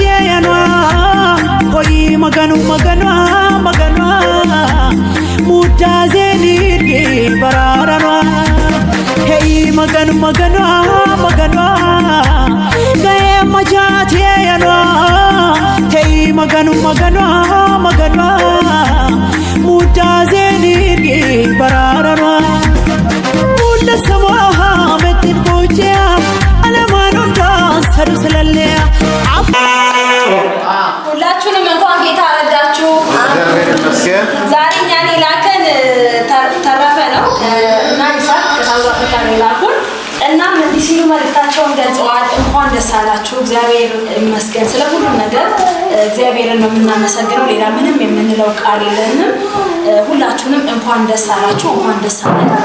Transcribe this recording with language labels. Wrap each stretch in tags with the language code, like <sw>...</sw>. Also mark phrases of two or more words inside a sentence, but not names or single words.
<am>yanwa hoy maganu mutazeni bararanwa hey maganu gaye majate yanwa hey maganu mutazeni bararanwa ulla samaha metin boja alamanu dansaru selalle ሁላችሁንም እንኳን ጌታ ረዳችሁ። ዛሬ እኛን የላከን ተረፈ ነው እና ይሳቅ ከሳውዝ አፍሪካ ነው የላኩን። እናም እንዲህ ሲሉ መልእክታቸውን ገልጸዋል። እንኳን ደስ አላችሁ፣ እግዚአብሔር ይመስገን። ስለ ሁሉም ነገር እግዚአብሔርን ነው የምናመሰግነው። ሌላ ምንም የምንለው ቃል የለንም። ሁላችሁንም እንኳን ደስ አላችሁ፣ እንኳን ደስ አለን።</am>